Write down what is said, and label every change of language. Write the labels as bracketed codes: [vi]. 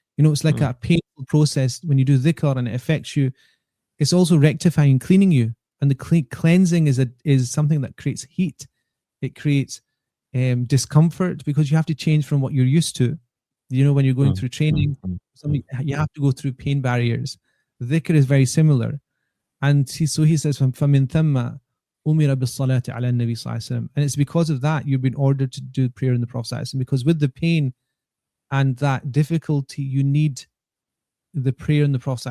[en] It's like a painful process when you do dhikr and it affects you. It's also rectifying, cleaning you. And the cleansing is something that creates heat. It creates discomfort, because you have to change from what you're used to. When you're going through training, you have to go through pain barriers. Dhikr is very similar. [ar] And he says, فَمِن ثَمَّ أُمِرَ بِالصَّلَاةِ عَلَى النَّبِي صلى الله عليه وسلم. [en] And it's because of that you've been ordered to do prayer in the Prophet, because with the pain and that difficulty, you need the prayer in the Prophet.